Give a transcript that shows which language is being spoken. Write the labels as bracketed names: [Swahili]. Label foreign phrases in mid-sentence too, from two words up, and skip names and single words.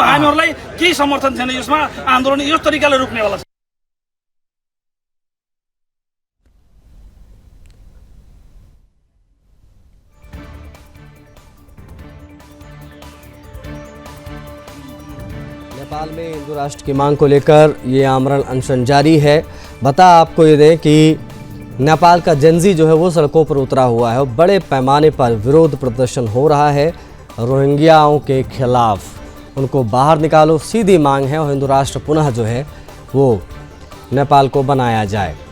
[Nepali] हामीहरूलाई केही समर्थन छैन। यसमा आन्दोलन यस तरिकाले रुक्नेवाला छ। [Hindi] नेपाल में हिंदू राष्ट्र की मांग को लेकर ये आमरण अनशन जारी है। बता आपको ये दें कि नेपाल का जेनजी जो है वो सड़कों पर उतरा हुआ है और बड़े पैमाने पर विरोध प्रदर्शन हो रहा है रोहिंग्याओं के खिलाफ। उनको बाहर निकालो, सीधी मांग है, और हिंदू राष्ट्र पुनः जो है वो नेपाल को बनाया जाए।